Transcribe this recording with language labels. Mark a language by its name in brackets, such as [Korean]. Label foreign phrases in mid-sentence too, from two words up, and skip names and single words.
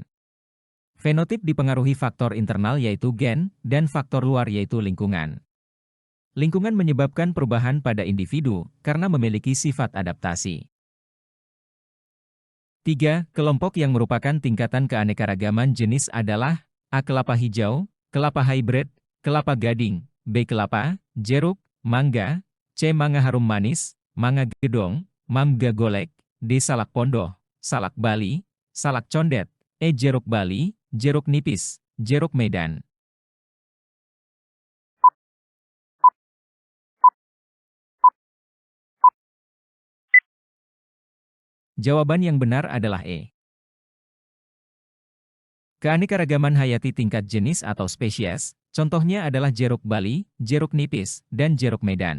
[Indonesian] Fenotip dipengaruhi faktor internal yaitu gen, dan faktor luar yaitu lingkungan. Lingkungan menyebabkan perubahan pada individu, karena memiliki sifat adaptasi. 3. Kelompok yang merupakan tingkatan keanekaragaman jenis adalah A. Kelapa hijau, kelapa hybrid, kelapa gading, B. Kelapa, jeruk, mangga, C. Mangga harum manis, mangga gedong, mangga golek, D. Salak pondoh, salak Bali, salak condet, E. Jeruk Bali, jeruk nipis, jeruk Medan. Jawaban yang benar adalah E. Keanekaragaman hayati tingkat jenis atau spesies, contohnya adalah jeruk Bali, jeruk nipis, dan jeruk Medan.